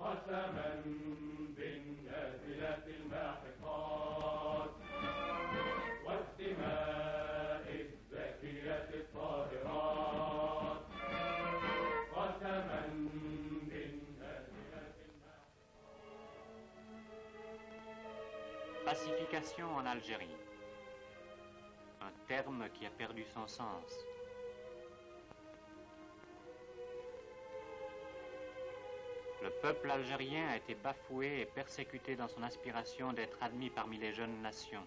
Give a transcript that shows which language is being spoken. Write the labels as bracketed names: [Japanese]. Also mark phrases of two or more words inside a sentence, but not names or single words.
[Arabic] قسما بالنازلات الماحقات والدماء الزاكية الطاهرات قسما بالنازلات الماحقات. [French] Pacification en Algérie. Un terme qui a perdu son sens. Le peuple algérien a été bafoué et persécuté dans son aspiration d'être admis parmi les jeunes nations.